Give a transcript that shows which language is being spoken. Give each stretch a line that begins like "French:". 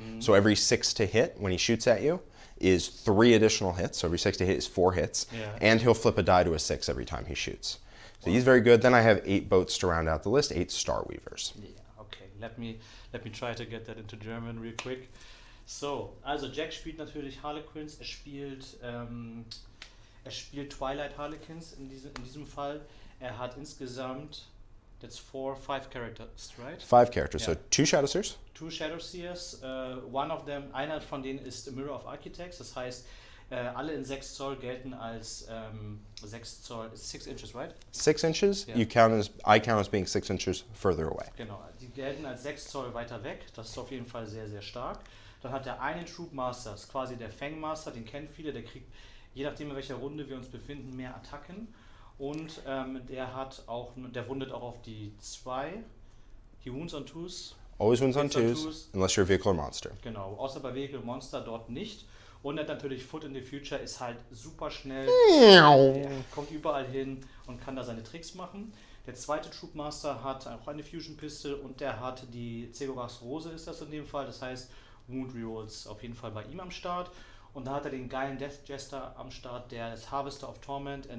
English: So every 6 to hit when he shoots at you is 3 additional hits. So every 6 to hit is 4 hits. And he'll flip a die to a 6 every time he shoots. So he's very good. Then I have 8 boats to round out the list, 8 Star Weavers. Yeah, okay. Let me try to get that into German real quick.
German: So, also Jack spielt natürlich Harlequins. Er spielt Twilight Harlequins in diesem Fall. Er hat insgesamt,
English: that's 5 characters, right? 5 characters, so 2 Shadowseers. 2 Shadowseers. One of them,
German: einer von denen ist A Mirror of Architects. Das heißt, alle in 6 Zoll gelten als 6 Zoll,
English: 6 inches, right? 6 inches. Yeah. I count as being 6 inches further away.
German: Genau, die gelten als 6 Zoll weiter weg. Das ist auf jeden Fall sehr, sehr stark. Dann hat er einen Troop Master, das ist quasi der Fangmaster, den kennen viele, der kriegt, je nachdem in welcher Runde wir uns befinden, mehr Attacken. Und der wundet auch auf die 2.
English: He wounds on 2s. Always wounds on 2s, unless you're a vehicle or monster.
German: Genau, außer bei Vehicle Monster dort nicht. Und er hat natürlich Foot in the Future, ist halt super schnell, kommt überall hin und kann da seine Tricks machen. Der zweite Troop Master hat auch eine Fusion Pistol und der hat die Zegorachs Rose, ist das in dem Fall. Das heißt, Wound Rerolls auf jeden Fall bei ihm am Start. Und da hat er den geilen Death Jester am Start, der ist Harvester of Torment.